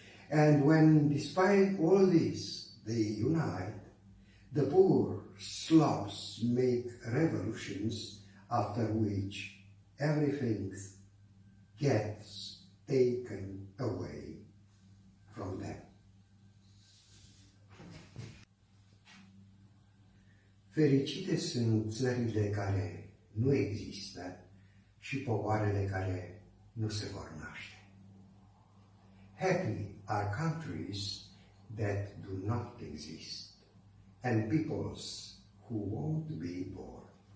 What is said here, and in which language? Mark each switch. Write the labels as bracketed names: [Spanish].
[English] And when, despite all this, they unite, the poor slobs make revolutions after which everything gets taken away from them. [Romanian] Fericite sunt țările care nu există și popoarele care nu se vor naște. [English] Happy are countries that do not exist, and peoples who won't be born.